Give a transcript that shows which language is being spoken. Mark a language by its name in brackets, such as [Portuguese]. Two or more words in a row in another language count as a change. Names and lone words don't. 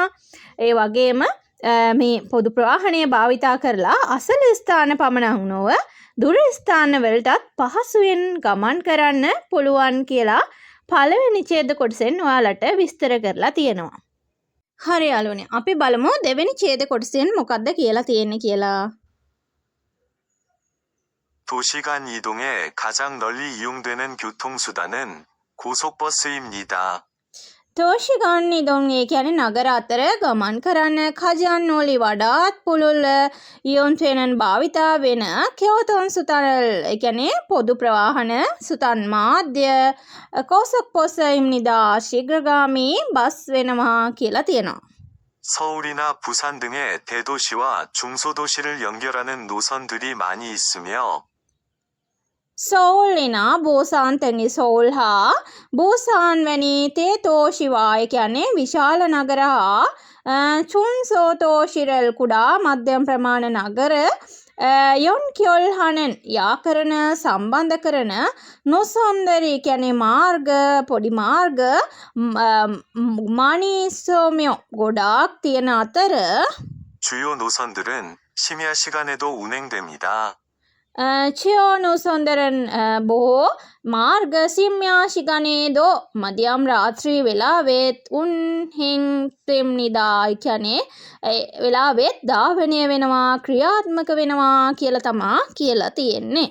[Sinhala] ඒ වගේම මේ පොදු ප්‍රවාහනය භාවිතා කරලා අසල ස්ථාන පමණක් නොව දුර ස්ථාන වලටත් පහසුවෙන් ගමන් කරන්න පුළුවන් කියලා පළවෙනි ඡේද කොටසෙන් ඔයාලට විස්තර කරලා තියෙනවා. හරි යාළුවනේ අපි බලමු දෙවෙනි ඡේද කොටසෙන් මොකක්ද කියලා තියෙන්නේ කියලා. [Korean] 도시 간 이동에 가장 널리 이용되는 교통수단은 고속버스입니다. 도시간 이동 [Sinhala] ඒ කියන්නේ නගර අතර ගමන් කරන්න [Korean] 가장 널리 [Sinhala] වඩාත් පුළුල් [Korean] 이용되는 [Sinhala] භාවිතා වෙන [Korean] 교통 수단은 [Sinhala] ඒ කියන්නේ පොදු ප්‍රවාහන සුතන් මාධ්‍ය [Korean] 고속 버스입니다 [Sinhala] ශීඝ්‍රගාමී බස් වෙනවා කියලා තියෙනවා. [Korean] 서울이나 부산 등의 대도시와 중소도시를 연결하는 노선들이 많이 있으며 서울이나 부산 등의 [Sinhala] සෝල් හා බෝසාන් වැනි [Korean] 대 도시와 [Sinhala] ඒ කියන්නේ විශාල නගර හා චුන්සෝතෝෂිරල් කුඩා මධ්‍යම ප්‍රමාණ නගර [Korean] 연 결 하는 [Sinhala] යාකරන සම්බන්ධ කරන නොසොන්දරී කියන්නේ මාර්ග පොඩි මාර්ග මානිසෝමියෝ ගොඩාක් තියෙන අතර [Korean] 주요 노선들은 심야 시간에도 운행됩니다. 주요 노선들은 [Sinhala] බොහෝ මාර්ග සිම්යාශිගනේදෝ මධ්‍යම් රාත්‍රී වෙලාවෙත් [Korean] 운행 됩니다 [Sinhala] කියන්නේ වෙලාවෙත් ධාවනය වෙනවා ක්‍රියාත්මක වෙනවා කියලා තමා කියලා තියෙන්නේ.